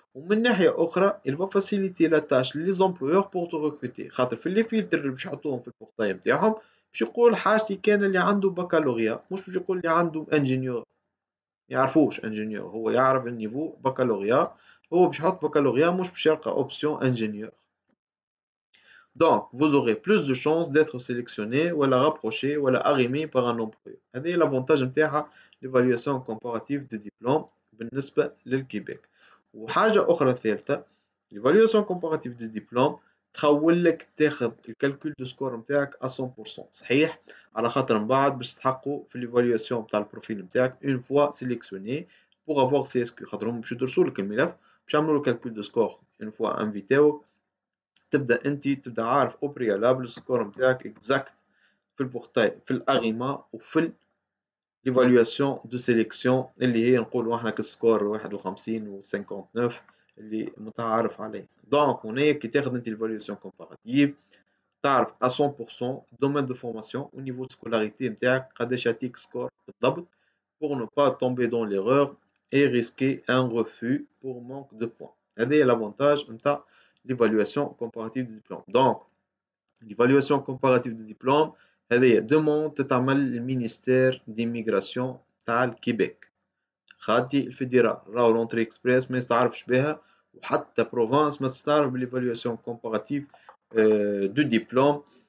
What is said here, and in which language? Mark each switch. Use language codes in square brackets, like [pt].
[ar] ومن ناحية أخرى [fr] il va faciliter la tâche les employeurs pour te recruter، [ar] خاطر في اللي فلتر اللي باش يحطوهم في البورتاي نتاعهم باش يقول حاجتي كان اللي عنده بكالوريا، مش باش يقول اللي عنده انجينيور. يعرفوش انجينيور، هو يعرف النيفو بكالوريا، هو باش يحط بكالوريا مش باش يلقى اوبسيون انجينيور. [fr] Donc, vous aurez plus de chances d'être sélectionné ou rapproché ou arrimé par un employeur. [ar] هذا l'avantage نتاعها [fr] l'évaluation comparative de diplôme [ar] بالنسبة للكيبيك. وحاجة أخرى ثالثة، [fr] l'évaluation comparative de diplôme [ar] تخول لك تاخذ الكالكول دو سكور نتاعك 100% صحيح، على خاطر من بعد باش تحققوا في l'évaluation نتاع البروفيل نتاعك [fr] une fois sélectionné pour avoir CSQ، [ar] خاطر هم باش يدرسوا لك الملف باش يعملوا لك كالكول دو سكور une fois انفيتاوك، تبدا انت تبدا عارف او بريالابل السكور نتاعك اكزاكت في البورتاي في الاغيما وفي ليفالواسيون دو سيليكسيون اللي هي نقولوا احنا كسكور 51 و 59 اللي متعارف عليه. دونك هنا كي تاخذ انت ليفالواسيون كومباراتيف تعرف 100% الدومين دو فورماسيون ونيفو دو سكولاريتي نتاعك قداش يعطيك سكور بالضبط [fr] pour ne pas tomber dans l'erreur et risquer un refus pour manque de points. [ar] هذا هي l'avantage نتاع [fr] l'évaluation comparative du diplôme. Donc, l'évaluation comparative du diplôme [ar] هذه demande تتعمل للمينيستير ديميغراسيون تاع الكيبيك. خاطي الفيدرال راهو لونتري اكسبريس ما يستعرفش بها، وحتى بروفانس ما تستعرف بالإيفالواسيون كومباراتيف دو ديبلوم.